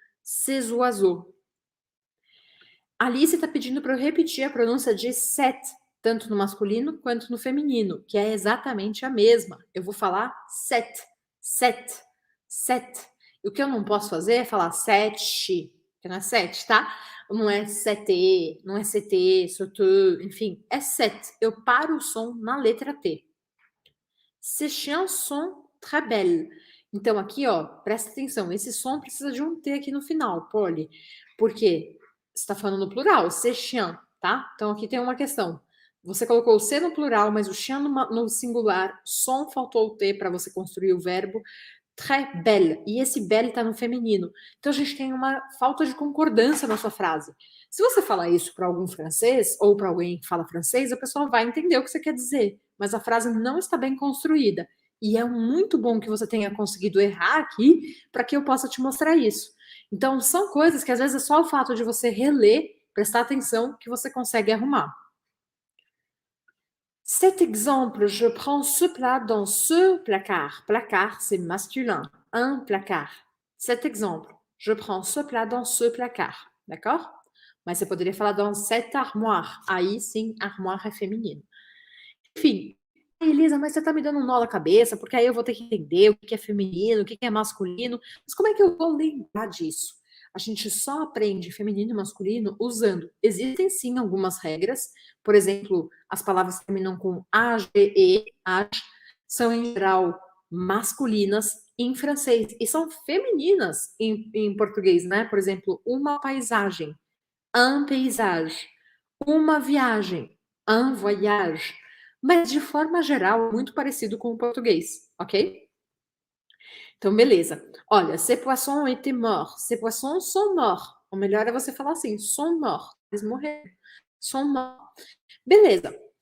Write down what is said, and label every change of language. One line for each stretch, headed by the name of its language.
French: Ces oiseaux.
Portuguese: Alice está pedindo para eu repetir a pronúncia de set, tanto no masculino quanto no feminino, que é exatamente a mesma. Eu vou falar set, set, set. E o que eu não posso fazer é falar sete, que não é sete, tá? Não é sete, não é CT, sotu, enfim, é set. Eu paro o som na letra T.
French: Ces chiens sont très belles.
Portuguese: Então aqui, ó, presta atenção, esse som precisa de um T aqui no final, Polly, porque você está falando no plural,
French: ces chiens,
Portuguese: tá? Então aqui tem uma questão. Você colocou o C no plural, mas o chien no singular, som faltou o T para você construir o verbo. Très belle. E esse belle está no feminino. Então a gente tem uma falta de concordância na sua frase. Se você falar isso para algum francês ou para alguém que fala francês, a pessoa vai entender o que você quer dizer, mas a frase não está bem construída. E é muito bom que você tenha conseguido errar aqui para que eu possa te mostrar isso. Então, são coisas que às vezes é só o fato de você reler, prestar atenção, que você consegue arrumar.
French: Cet exemple, je prends ce plat dans ce placard. Placard, c'est masculin. Un placard. Cet exemple, je prends ce plat dans ce placard. D'accord?
Portuguese: Mas você poderia falar
French: dans cette armoire.
Portuguese: Aí sim, armoire é feminino. Enfim. Elisa, mas você tá me dando um nó na cabeça, porque aí eu vou ter que entender o que é feminino, o que é masculino. Mas como é que eu vou lembrar disso? A gente só aprende feminino e masculino usando. Existem sim algumas regras, por exemplo, as palavras que terminam com AGE, age, são em geral masculinas em francês e são femininas em português, né? Por exemplo, uma paisagem,
French: un paysage,
Portuguese: uma viagem,
French: un voyage.
Portuguese: Mas de forma geral, muito parecido com o português, ok? Então, beleza. Olha,
French: ces poissons étaient morts. Ces poissons sont morts.
Portuguese: O melhor é você falar assim,
French: sont morts.
Portuguese: Eles morreram. Sont morts. Beleza.